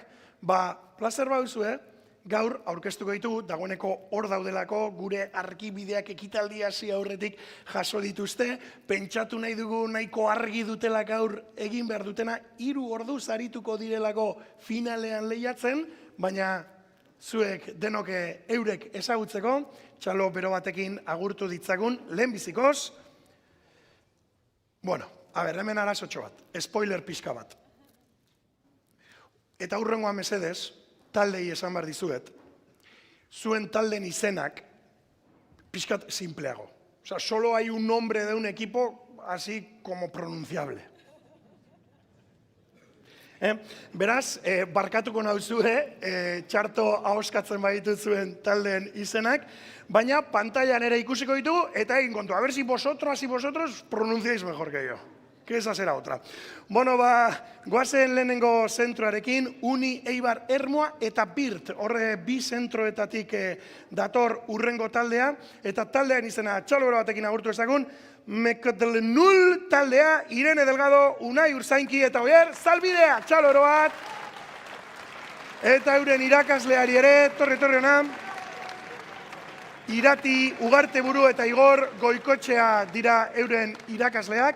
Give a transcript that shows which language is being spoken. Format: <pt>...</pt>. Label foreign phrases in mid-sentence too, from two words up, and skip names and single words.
<eu>Plazer bauzue, gaur aurkeztuko ditugu, dagoeneko hor daudelako, gure argibideak ekitaldi hasi aurretik jaso dituzte, pentsatu nahi dugu nahiko argi dutela gaur egin behar dutena, 3 orduz arituko direlako finalean lehiatzen, baina zuek denok eurek ezagutzeko, txalo bero batekin agurtu ditzagun, lehenbizikoz. Hemen arazotxo bat, spoiler pixka bat. Eta hurrengoa mesedez, taldei esan behar dizuet, zuen talden izenak pixkat simpleago.</eu> <es>O sea, solo hay un nombre de un equipo así como pronunciable.</es> <eu>Beraz, barkatuko nauzue, txarto ahoskatzen baditu zuen taldeen izenak, baina pantailan ere ikusiko ditugu, eta egin kontu,</eu> <es>a ver si vosotros pronunciáis mejor que yo. Que esa será otra.</es> <eu>Bueno, goazen lehenengo zentroarekin, Uni, Eibar, Ermua eta Birt, horre bi zentroetatik dator urrengo taldea, eta taldean izena txalobero batekin agurtu ezagun, Mekotlenul taldea, Irene Delgado, Unai Urzainki eta Oier, Zalbidea, txalobero bat, eta euren irakasleari ere, torri hona, Irati, Ugarte Buru eta Igor Goikotxea dira euren irakasleak.</eu>